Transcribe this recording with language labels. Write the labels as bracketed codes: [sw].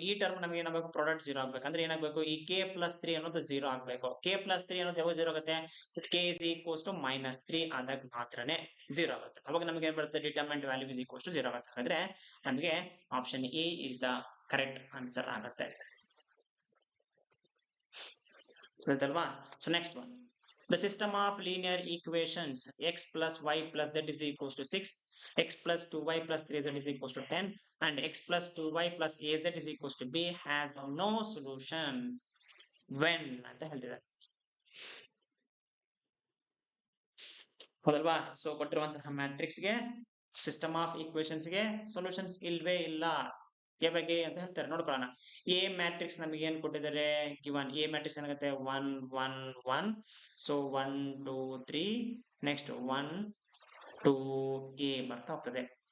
[kn] ಈ ಟರ್ಮ್ ನಮಗೆ ಏನಾಗಬೇಕು, ಪ್ರಾಡಕ್ಟ್ 0 ಆಗ್ಬೇಕಂದ್ರೆ ಏನಾಗಬೇಕು, ಈ k plus 3 ಅನ್ನೋದು 0 ಆಗ್ಬೇಕು. [en] k plus 3 ಅನ್ನೋದು ಯಾವಾಗ 0 ಆಗುತ್ತೆ, k is equals to -3 [kn] ಆದಾಗ ಮಾತ್ರನೇ 0 ಆಗುತ್ತೆ. ಅವಾಗ ನಮಗೆ ಏನ್ ಬರುತ್ತೆ, [en] Determinant value is equals to 0 ಆಗುತ್ತೆ. ಹಾಗಾದ್ರೆ ನಮಗೆ option A is the correct answer ಆಗುತ್ತೆ. [kn] ಗೊತ್ತಲ್ವಾ. [en] so next one, the system of linear equations x plus y plus z is equals to 6, x plus 2y plus 3z is equals to 10, and x plus 2y plus az is equals to b has no solution when [kn] ಅಂತ ಹೇಳ್ತಿದ್ದಾರೆ. ಹೌದಲ್ವಾ. So ಕೊಟ್ಟಿರುವಂತಹ matrix ಗೆ, [en] system of equations [kn] ಗೆ solutions ಇಲ್ವೇ ಇಲ್ಲ ಯಾವಾಗ ಅಂತ ಹೇಳ್ತಾರೆ. ನೋಡ್ಕೊಳ್ಳೋಣ. [en] A matrix [kn] ನಮಗೆ ಏನ್ ಕೊಟ್ಟಿದ್ದಾರೆ, [en] Given A matrix ಏನಾಗುತ್ತೆ 1 1 1. So 1 2 3 next 1 2 A ಬರ್ತಾ ಹೋಗ್ತದೆ.